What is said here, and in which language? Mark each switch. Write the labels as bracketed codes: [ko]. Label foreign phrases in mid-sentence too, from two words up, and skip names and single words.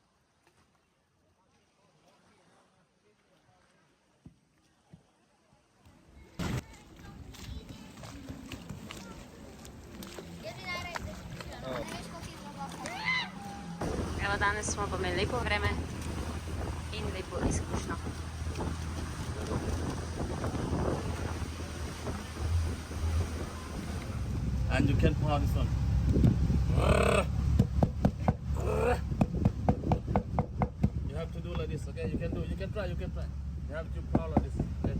[sl] Evo, danes smo pa imeli lepo vreme in lepo izkušnjo. [en] And you can pull out this one. You have to do like this, okay? You can try. You have to pull like this.